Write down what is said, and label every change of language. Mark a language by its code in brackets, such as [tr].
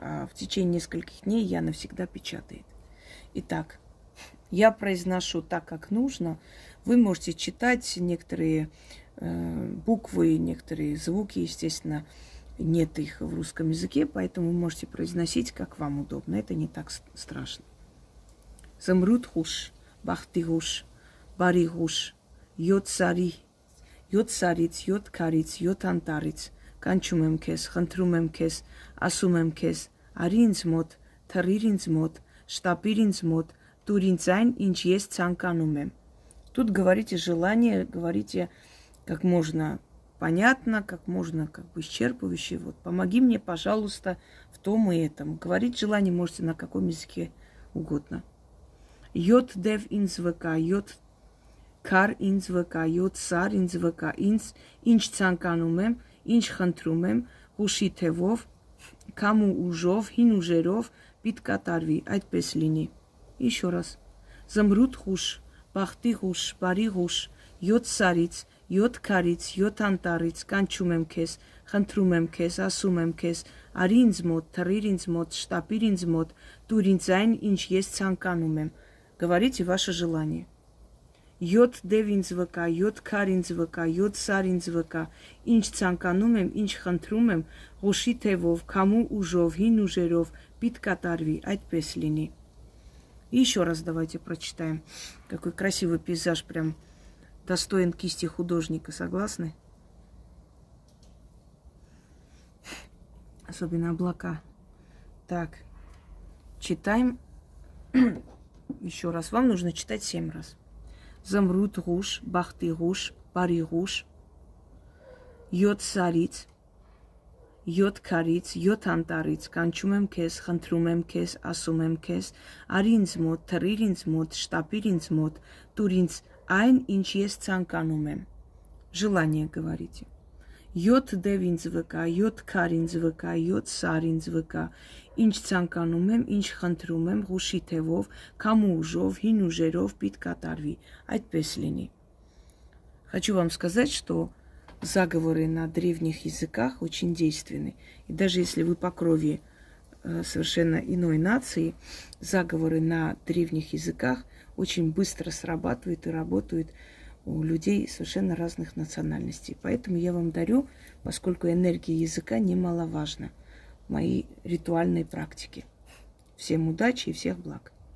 [ru] А в течение нескольких дней я навсегда печатает. Итак, я произношу так, как нужно. Вы можете читать некоторые буквы, некоторые звуки, естественно, нет их в русском языке, поэтому вы можете произносить, как вам удобно. Это не так страшно. [hy] Замрут-Куш, Бахти-Куш, Բարի-Կուշ, 7 սարից, 7 քարից, 7 անտառից, կանչում եմ քեզ, խնդրում եմ քեզ, ասում եմ քեզ, արի ինձ մոտ, թռիր ինձ մոտ, շտապիր ինձ մոտ, տուր ինձ այն, ինչ ես ցանկանում եմ. [ru] Тут говорите желание, говорите как можно понятно, как можно как бы исчерпывающе. Вот, помоги мне, пожалуйста, в том и этом. Говорить желание можете на каком языке угодно. [hy] Йод дев ինձ վկա, йод Քար ինձ վկա, 7 սար ինձ վկա, ինչ ցանկանում եմ, ինչ խնդրում եմ, հուշի թևով, կամ ու ուժով, հին ուժերով պիտի կատարվի, այդպես լինի։ [ru] Еще раз. [hy] Զմրուտ-Կուշ, Բախտի-Կուշ, Բարի-Կուշ, 7 սարից, 7 քարից, 7 անտառից, կանչում եմ քեզ, խնդրում եմ քեզ, ասում եմ քեզ, արի ինձ մոտ, թռիր ինձ մոտ, շտապիր ինձ մոտ, տուր ինձ այն, ինչ ես ցանկանում եմ։ [ru] Говорите ваше желание. [hy] 7 դև ինձ վկա, 7 քար ինձ վկա, 7 սար ինձ վկա, ինչ ցանկանում եմ, ինչ խնդրում եմ, ղոշի թևով, քամու ուժով, հին ուժերով, պիտի կատարվի, այդպես լինի։ [ru] Еще раз давайте прочитаем. Какой красивый пейзаж, прям достоин кисти художника, согласны? Особенно облака. Так, читаем еще раз. Вам нужно читать 7 раз. Զմրուտ-Կուշ, Բախտի-Կուշ, Բարի-Կուշ, 7 սարից, 7 քարից, 7 անտառից, կանչում եմ քեզ, խնդրում եմ քեզ, ասում եմ քեզ, արի ինձ մոտ, թռիր ինձ մոտ, շտապիր ինձ մոտ, տուր ինձ այն, ինչ ես ցանկանում եմ։ Желание говорите. 7 դև ինձ վկա, 7 քար ինձ վկա, 7 սար ինձ վկա, ինչ ցանկանում եմ, ինչ խնդրում եմ, ղուշի թևով, քամու ուժով, հին ուժերով պիտի կատարվի, այդպես լինի։ Хочу вам сказать, что заговоры на древних языках очень действенны. И даже если вы по крови совершенно иной нации, заговоры на древних языках очень быстро срабатывают и работают у людей совершенно разных национальностей. Поэтому я вам дарю, поскольку энергия языка немаловажна, мои ритуальные практики. Всем удачи и всех благ.